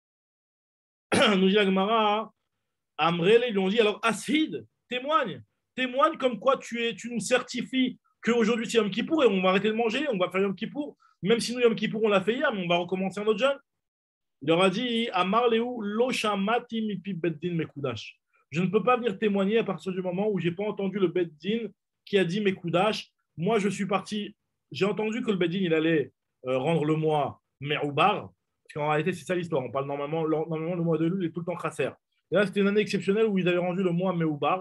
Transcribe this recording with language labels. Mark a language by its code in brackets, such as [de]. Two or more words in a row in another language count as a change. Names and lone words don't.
[fr] Nous dit la Gemara, Amrele, ils lui ont dit alors Asid, témoigne comme quoi tu nous certifies qu'aujourd'hui c'est Yom Kippour et on va arrêter de manger, on va faire Yom Kippour, même si nous Yom Kippour on l'a fait hier, mais on va recommencer un autre jeûne. Il leur a dit [he] אמר להו לא שמעתי מפי בית דין מקודש. [fr] Je ne peux pas venir témoigner à partir du moment où j'ai pas entendu le beddin qui a dit mekudash. Moi je suis parti, j'ai entendu que le beddin il allait rendre le mois me'oubar, parce qu'en réalité c'est ça l'histoire. On parle normalement le mois de Lul est tout le temps chasser. Et là c'était une année exceptionnelle où ils avaient rendu le mois me'oubar.